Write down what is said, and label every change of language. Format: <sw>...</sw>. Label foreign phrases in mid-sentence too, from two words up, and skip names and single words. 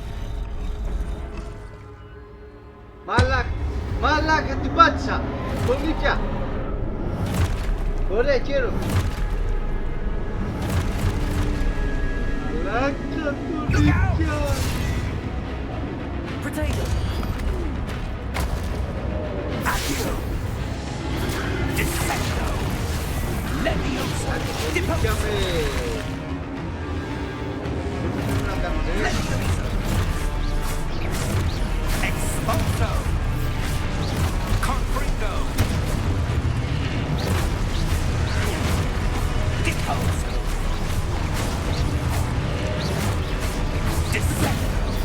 <el>Μαλάκα την πάτησα! Κονίκια! Ωραία κύριο! Μαλάκα κονίκια!</el> <en>Potato.</en> <la>Accio! Defecto! Leviosa!</la> <el>Κονίκια με!</el> <la>Leviosa! Expulso! Confringo! Deposo! Descendo!</la>